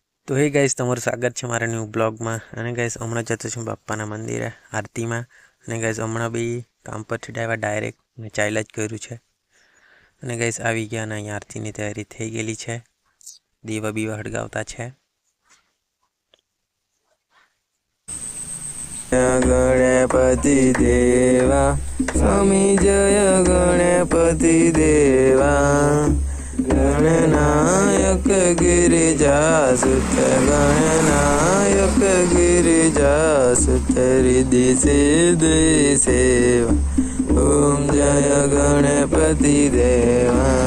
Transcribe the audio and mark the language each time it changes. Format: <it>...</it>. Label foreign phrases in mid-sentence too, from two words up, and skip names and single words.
<gu>तो</gu> <en>hey guys</en> <gu>તમારું સ્વાગત છે મારા ન્યૂ બ્લોગમાં। અને ગાइस હમણાં જતો છું બાપ્પાના મંદિરે આરતીમાં। અને ગાइस હમણાં બી કામ પરથી આવ્યા ડાયરેક્ટ ને ચાલ્યા જ કર્યું છે। અને ગાइस આવી ગયા અને અહીં આરતીની તૈયારી થઈ ગયેલી છે। દીવા બીવા હળગાવતા છે।</gu> <hi>गणपति देवा स्वामी जय गणपति देवा गणनायक गिरिजासुत गणनायक गिरिजासुत रिद्धि सिद्धि सेवा ओम जय गणपति देवा।</hi>